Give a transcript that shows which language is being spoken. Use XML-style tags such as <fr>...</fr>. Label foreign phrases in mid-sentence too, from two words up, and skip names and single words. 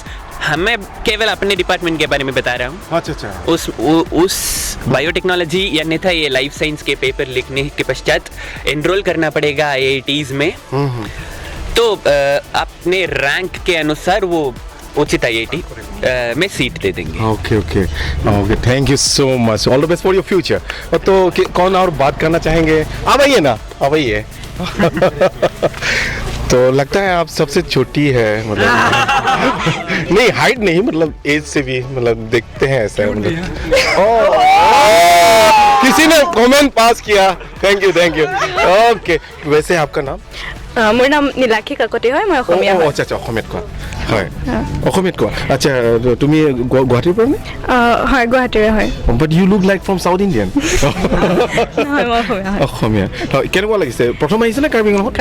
<hi>मैं केवल अपने डिपार्टमेंट के बारे में बता रहा हूँ। अच्छा। उस बायोटेक्नोलॉजी अन्यथा ये लाइफ साइंस के पेपर लिखने के पश्चात एनरोल करना पड़ेगा IITs में। तो अपने रैंक के अनुसार वो उचित IIT में सीट दे देंगे।</hi> <en>Okay, thank you so much, all the best for your future.</en> <hi>तो कौन और बात करना चाहेंगे? आप आइए। तो लगता है आप सबसे छोटी है, मतलब नहीं हाइट नहीं, मतलब एज से भी, मतलब देखते हैं ऐसा, मतलब किसी ने कमेंट पास किया,</hi> <en>thank you.</en> <hi>ओके, वैसे आपका नाम?</hi> <as>মোৰ নাম নীলাক্ষী কাকতি হয়, মই অসমীয়া হয়। আচ্ছা অসমীয়াত কোৱা, হয় অসমীয়াত কোৱা। আচ্ছা তুমি গুৱাহাটীৰ পৰা নে? হয়, গুৱাহাটীৰে হয়।</as> <en>But you look like from South Indian.</en> <as>নহয়, মই অসমীয়া হয়। অসমীয়া হয়। কেনেকুৱা লাগিছে? প্ৰথম আহিছে নে কাৰ্বি আংলঙত?</as>